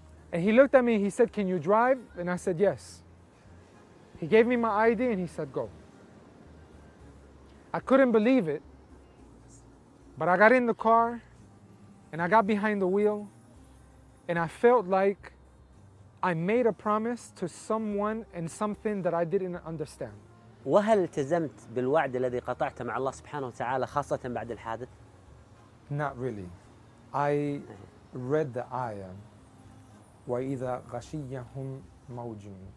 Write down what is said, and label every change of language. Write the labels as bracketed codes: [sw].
[en] And he looked at me and he said, can you drive? And I said, yes. He gave me my ID and he said, go. I couldn't believe it, but I got in the car and I got behind the wheel and I felt like I made a promise to someone and something that I didn't understand. [ar] وهل التزمت بالوعد الذي قطعته مع الله سبحانه وتعالى خاصة بعد الحادث؟ [en] Not really. I read the ayah, [ar] وَإِذَا غَشِيَّهُمْ مَوْجٌ